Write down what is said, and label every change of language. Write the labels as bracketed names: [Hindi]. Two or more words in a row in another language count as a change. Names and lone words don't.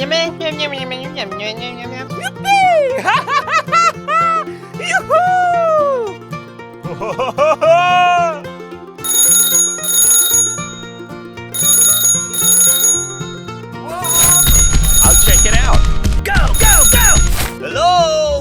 [English] Yippee! Ha ha ha ha ha! Yoo-hoo! I'll check it out. Go, go, go! Hello?